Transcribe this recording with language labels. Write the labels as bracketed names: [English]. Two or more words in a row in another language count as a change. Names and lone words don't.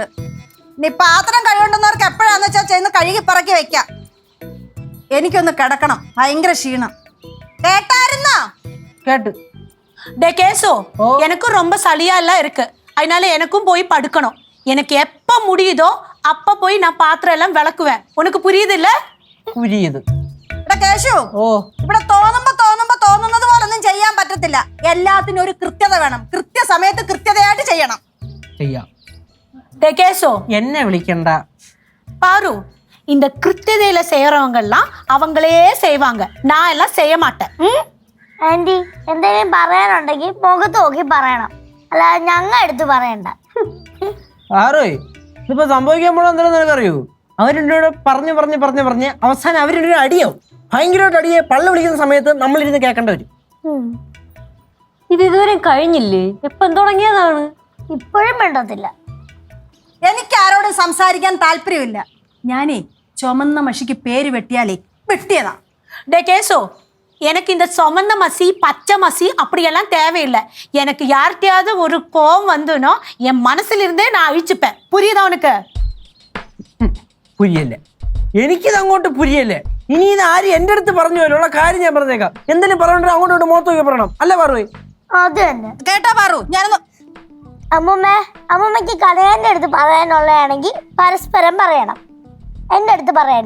[Malayalam] നീ പാത്രം കഴുകേണ്ടുന്നവർക്ക് എപ്പോഴാന്ന് വെച്ചാൽ ചെന്ന് കഴുകി പറക്കി വെക്കാം. എനിക്കൊന്ന് കിടക്കണം, ഭയങ്കര ക്ഷീണം. കേട്ടായിരുന്നോ? കേട്ടു. [Tamil] டே கேசோ, எனக்கும் ரொம்ப சளியா எல்லாம் இருக்கு, அதனால எனக்கும் போய் படுக்கணும். எனக்கு எப்ப முடியுதோ அப்ப போய் நான் பாத்திரம் எல்லாம் விளக்குவேன். உனக்கு புரியுது இல்ல? [Malayalam] പുരിയത്. എടാ കേശു, ഓ ഇവിടെ തോന്നുന്നത് പോലൊന്നും ചെയ്യാൻ പറ്റത്തില്ല. എല്ലാത്തിനും ഒരു കൃത്യത വേണം. കൃത്യസമയത്ത് കൃത്യതയായിട്ട് ചെയ്യണം. ചെയ്യാം. [Tamil] டே கேசோ, [Malayalam] എന്നെ വിളിക്കണ്ട. [Tamil] பாரு, இந்த கிருத்தியதையில செய்யறவங்க எல்லாம் அவங்களே செய்வாங்க. நான் எல்லாம் செய்ய மாட்டேன். [Malayalam] ആന്റി എന്തെങ്കിലും പറയാനുണ്ടെങ്കിൽ മുഖത്ത് നോക്കി പറയണം, അല്ലാതെ ഞങ്ങൾ എടുത്ത് പറയണ്ട. ആറോയ് ഇതിപ്പോ സംഭവിക്കാൻ പോണ എന്താണെന്ന് നിനക്കറിയൂ? അവരുടെ പറഞ്ഞ് അവസാനം അവരുടെ അടിയാവും. ഭയങ്കരമായിട്ട് അടിയെ പള്ളി വിളിക്കുന്ന സമയത്ത് നമ്മളിരുന്ന് കേൾക്കേണ്ട വരും. ഇത് ഇതുവരെ കഴിഞ്ഞില്ലേ? എപ്പം തുടങ്ങിയതാണ്? ഇപ്പോഴും വേണ്ടത്തില്ല. എനിക്ക് ആരോടും സംസാരിക്കാൻ താല്പര്യമില്ല. ഞാനേ ചുമന്ന മഷിക്ക് പേര് വെട്ടിയാലേ വെട്ടിയതാ. [Tamil] டே கேசோ, எனக்கு இந்த சொமந்த மசி பச்சை மசி அப்படியெல்லாம் தேவையில்லை. எனக்கு யார்கிட்டயாவது ஒரு கோவம் வந்துனோ என் மனசுல இருந்தே நான் அழிச்சுப்பேன். புரியுதா உனக்கு? [Malayalam] പുരിയല്ലേ? എനിക്കിത് അങ്ങോട്ട് പുരിയല്ലേ? ഇനി ഇത് ആര് എൻ്റെ അടുത്ത് പറഞ്ഞു പോലുള്ള കാര്യം ഞാൻ പറഞ്ഞേക്കാം. എന്തെങ്കിലും പറഞ്ഞിട്ട് അങ്ങോട്ട് മുഖത്ത് നോക്കി പറയണം, അല്ലേ പറവേ? അത് തന്നെ. കേട്ടാ പാറു, ഞാനൊന്ന് അമ്മൂമ്മക്ക് കടയാന്റെ അടുത്ത് പറയാനുള്ളതാണെങ്കിൽ പരസ്പരം പറയണം, എന്റെ അടുത്ത് പറയണ്ട.